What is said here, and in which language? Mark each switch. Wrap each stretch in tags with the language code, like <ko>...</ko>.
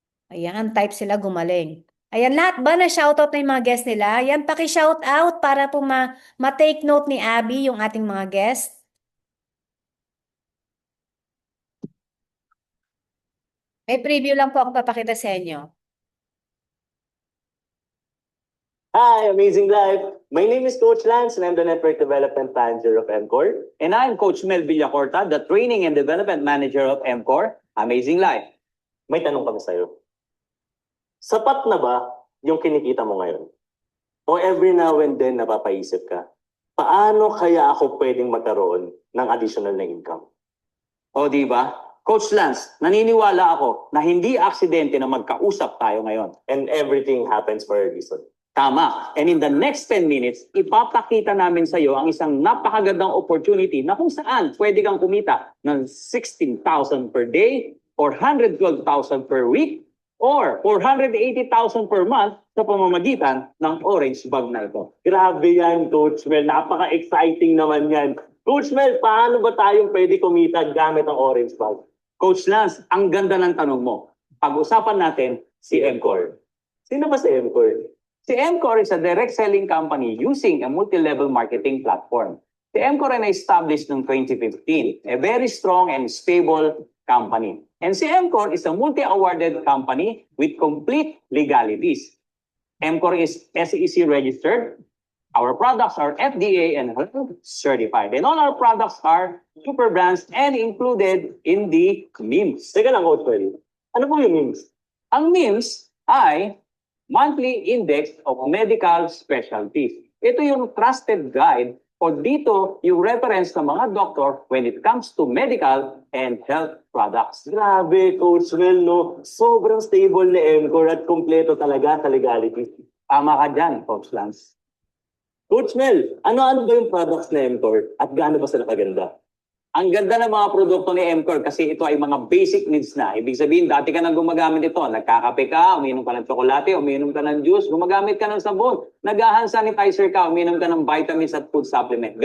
<tl>Ayan, type sila gumaling. Ayan, lahat ba na shoutout na yung mga guest nila? Ayan, paki-shoutout para po ma-take note ni Abby yung ating mga guest. May preview lang po ako papakita sa inyo.</tl> <en>Hi, Amazing Life. My name is Coach Lance and I'm the Network Development Manager of MCOR. And I'm Coach Mel Villacorta, the Training and Development Manager of MCOR, Amazing Life.</en> <tl>May tanong kami sa'yo. Sapat na ba yung kinikita mo ngayon? O</tl> <en>every now and then</en> <tl>napapaisip ka, paano kaya ako pwedeng magkaroon ng additional na income? O di ba? Coach Lance, naniniwala ako na hindi aksidente na magkausap tayo ngayon.</tl> <en>And everything happens for a reason.</en> <tl>Tama. And</tl> <en>in the next 10 minutes,</en> <tl>ipapakita namin sa iyo ang isang napakagandang opportunity na kung saan pwede kang kumita ng 16,000 per day or 112,000 per week or 480,000 per month sa pamamagitan ng orange bag na ito. Grabe yan, Coach Mel. Napaka-exciting naman yan. Coach Mel, paano ba tayong pwede kumita gamit ang orange bag? Coach Lance, ang ganda ng tanong mo. Pag-usapan natin si MCOR. Sino ba si MCOR?</tl> <en>Si MCOR is a direct selling company using a multi-level marketing platform.</en> <tl>Si MCOR ay na-established noong 2015,</tl> <en>a very strong and stable company. And si MCOR is a multi-awarded company with complete legalities. MCOR is SEC registered. Our products are FDA and health certified. And all our products are super brands and included in the MIMS.</en> <tl>Teka lang, Coach Mel. Ano po yung memes? Ang MIMS ay Monthly Index of Medical Specialties. Ito yung</tl> <en>trusted guide o dito yung reference ng mga doktor when it comes to medical and health products.</en> <tl>Grabe, Coach Mel, no? Sobrang stable ni MCOR at kumpleto talaga sa legality. Tama ka dyan, Coach Lance. Coach Mel, ano-ano ba yung products ni MCOR at gaano ba sila kaganda? Ang ganda ng mga produkto ni MCOR kasi ito ay mga basic needs na. Ibig sabihin, dati ka nang gumagamit ito. Nagkakape ka, uminom ka ng tsokolate, uminom ka ng juice, gumagamit ka ng sabon, nag-hand sanitizer ka, uminom ka ng vitamins at food supplement.</tl>